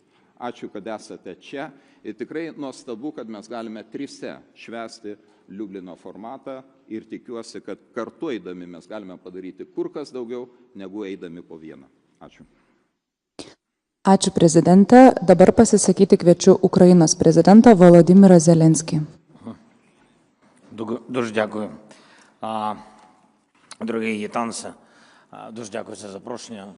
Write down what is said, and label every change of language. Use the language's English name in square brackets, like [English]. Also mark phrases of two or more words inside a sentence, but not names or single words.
[Lithuanian] Ačiū, kad esate čia ir tikrai nuostabu, kad mes galime trise švęsti Liublino formatą ir tikiuosi, kad kartu eidami mes galime padaryti kur kas daugiau, negu eidami po vieną. Ačiū. Ačiū, prezidente. Dabar pasisakyti kviečiu Ukrainos prezidentą Володимира Зеленський. [Ukrainian] Дуже дякую. Дорогі гітанці, дуже дякую за запрошення.